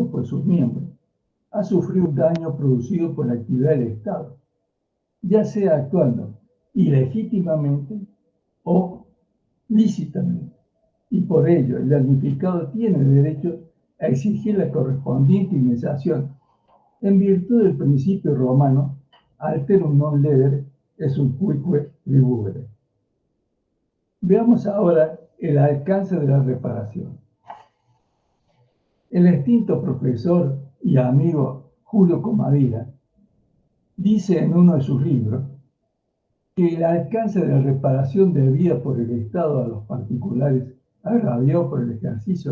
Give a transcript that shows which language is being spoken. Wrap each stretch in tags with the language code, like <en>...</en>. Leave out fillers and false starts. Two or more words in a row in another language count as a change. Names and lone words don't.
<es>de sus miembros ha sufrido un daño producido por la actividad del Estado, ya sea actuando ilegítimamente o lícitamente, y por ello el damnificado tiene derecho a exigir la correspondiente indemnización en virtud del principio romano</es> <la>alterum non ledere et subcuique libubere.</la> <es>Veamos ahora el alcance de la reparación. El extinto profesor y amigo Julio Comadira dice en uno de sus libros que el alcance de la reparación debida por el Estado a los particulares agraviados por el ejercicio</es>